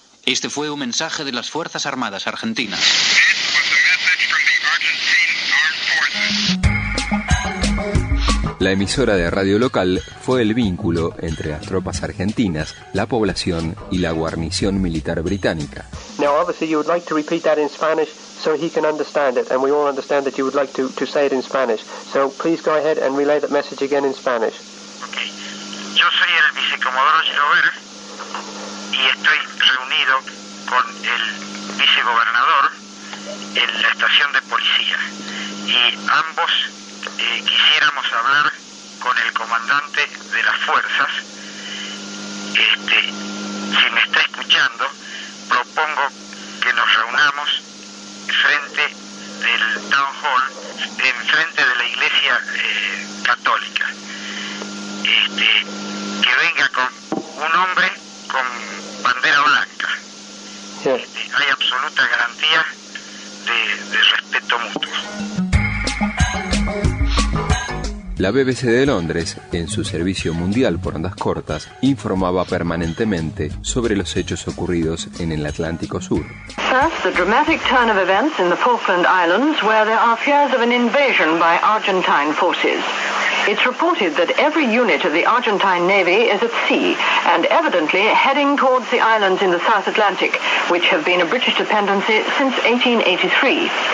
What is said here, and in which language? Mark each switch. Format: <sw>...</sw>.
<es>Este fue un mensaje de las Fuerzas Armadas Argentinas. La emisora de radio local fue el vínculo entre las tropas argentinas, la población y la guarnición militar británica.</es> <en>Now obviously you would like to repeat that in Spanish so he can understand it, and we all understand that you would like to say it in Spanish. So please go ahead and relay that message again in Spanish. Okay.</en> <es>Yo soy el vicecomodoro Girovel y estoy reunido con el vicegobernador en la estación de policía, y ambos quisiéramos hablar con el comandante de las fuerzas. Si me está escuchando, propongo que nos reunamos frente del Town Hall, en frente de la iglesia católica. Que venga con un hombre con bandera blanca. Hay absoluta garantía de respeto mutuo. La BBC de Londres, en su servicio mundial por ondas cortas, informaba permanentemente sobre los hechos ocurridos en el Atlántico Sur.</es> <en>First, the dramatic turn of events in the Falkland Islands, where there are fears of an invasion by Argentine forces. It's reported that every unit of the Argentine Navy is at sea and evidently heading towards the islands in the South Atlantic, which have been a British dependency since 1883.</en>